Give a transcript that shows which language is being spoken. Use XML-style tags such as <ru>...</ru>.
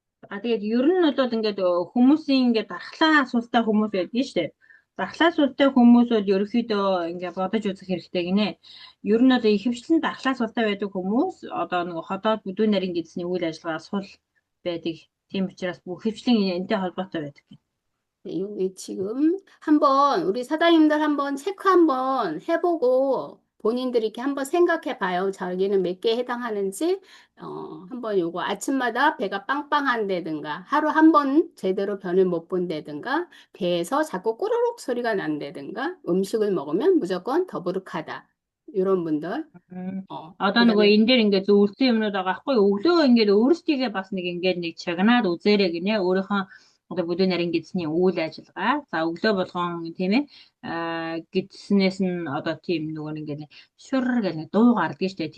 <mn>Тэгээд ер нь бол ингээд хүмүүсийн ингээд дархлаа асуулттай хүмүүс байдаг шүү дээ. Дархлаа асуулттай хүмүүс бол ерөөхдөө ингээд бодож үзэх хэрэгтэй гинэ. Ер нь одоо ихэвчлэн дархлаа асуулттай байдаг хүмүүс одоо нэг ходоод бүдүүн нарийн гэдэсний үйл ажиллагаа сул байдаг. Тийм учраас ихэвчлэн энэтэй холбоотой байдаг.</mn> <ko>여기 지금 한번 우리 사장님들 한번 체크 한번 해보고 본인들이 이렇게 한번 생각해 봐요. 자기는 몇 개에 해당하는지 한번 요거 아침마다 배가 빵빵한다든가 하루 한 번 제대로 변을 못 본다든가 배에서 자꾸 꼬르륵 소리가 난다든가 음식을 먹으면 무조건 더부룩하다. 이런 분들</ko> <mn>Одоо нөгөө</mn> <ko>그다음에</ko> <mn>энэ дээр ингээд зөвлөсөн юмнууд байгаа байхгүй юу? Өглөө ингээд өөрсдийгөө бас нэг ингээд нэг чагнаад үзээрэй гинэ. Өөрийнхөө одоо бүдүүн нарийн гэдэсний үйл ажиллагаа. За өглөө болгон тийм ээ гэдэснээс нь одоо тийм нөгөө нэг ингээд шур гэх нэг дуу гардаг шүү дээ.</mn>